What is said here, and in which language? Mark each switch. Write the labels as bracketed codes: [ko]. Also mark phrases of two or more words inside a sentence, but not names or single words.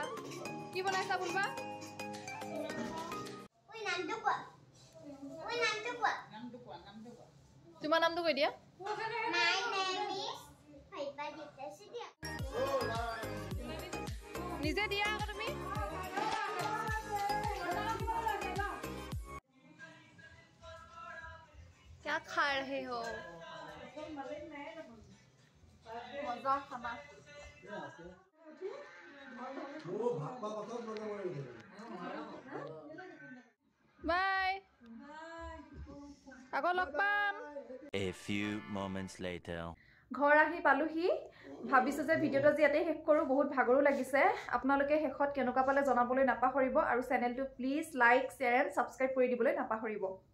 [as] কি বনাইছা বুলবা? তোমাৰ নামটো কৈ দিয়া। নিজে দিয়া আকৌ তুমি। [hi] क्या खा रहे हो? मजा खाना। बाय। [as] আকৌ লগ পাম। [en] a few moments later [as] ঘৰ আহি পালোহি। ভাবিছো যে ভিডিওটো আজি ইয়াতে শেষ কৰো, বহুত ভাগৰো লাগিছে। আপোনালোকে শেষত কেনেকুৱা পালে জনাবলৈ নাপাহৰিব, আৰু চেনেলটো প্লিজ [en] like, share and subscribe [as] কৰি দিবলৈ নাপাহৰিব।